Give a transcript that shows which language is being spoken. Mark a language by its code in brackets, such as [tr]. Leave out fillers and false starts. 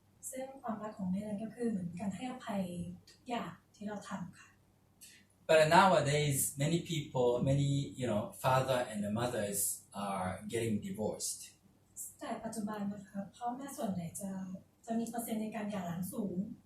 [th] ซึ่งความรักของแม่นั้นก็คือเหมือนการให้อภัยทุกอย่างที่เราทำค่ะ [en] But nowadays, many people, father and the mothers are getting divorced. [th] แต่ปัจจุบันนะคะพ่อแม่ส่วนใหญ่จะมีเปอร์เซ็นต์ในการหย่าร้างสูง